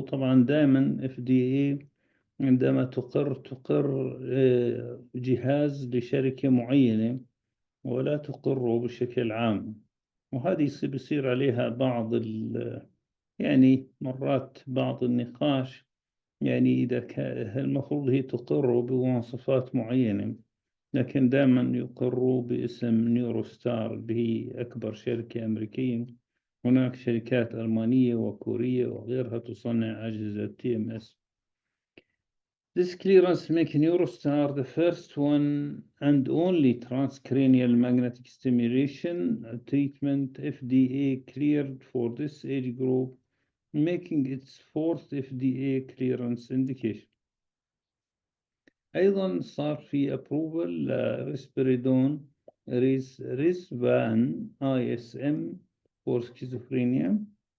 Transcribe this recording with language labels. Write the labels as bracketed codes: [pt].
[ar] طبعا دائما FDA عندما تقر جهاز لشركة معينة ولا تقره بشكل عام، وهذه بيصير عليها بعض يعني مرات بعض النقاش، يعني إذا كان المفروض هي تقر بمواصفات معينة، لكن دائما يقروا باسم نيوروستار اللي هي أكبر شركة أمريكية. هناك شركات ألمانية وكورية وغيرها تصنع أجهزة TMS. [en] This clearance makes Neurostar the first one and only transcranial magnetic stimulation treatment FDA cleared for this age group, making its fourth FDA clearance indication. [ar] أيضا صار في approval ريسبريدون ريسفان ISM [en] for schizophrenia.